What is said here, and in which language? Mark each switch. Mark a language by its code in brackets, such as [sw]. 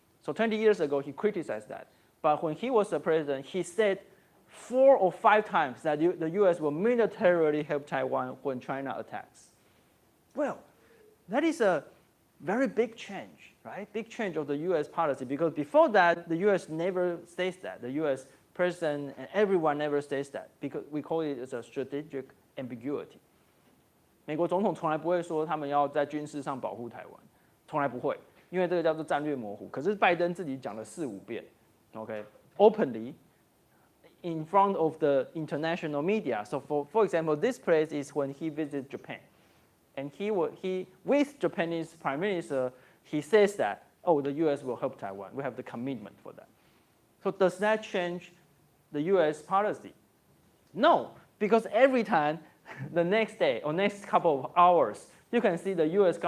[en] So 20 years ago, he criticized that. But when he was the president, he said 4 or 5 times that the US will militarily help Taiwan when China attacks. Well, that is a very big change, right? Big change of the US policy, because before that, the US never says that. The US president and everyone never says that, because we call it as a strategic ambiguity. [zh] 美国总统从来不会说他们要在军事上保护台湾，从来不会，因为这个叫做战略模糊。可是拜登自己讲了4、5遍 ，OK, [en] openly in front of the international media. So for example, this place is when he visited Japan, and he with Japanese Prime Minister, he says that, oh, the U.S. will help Taiwan. We have the commitment for that. So does that change the U.S. policy? No, because every time, the next day or next couple of hours, you can see the U.S.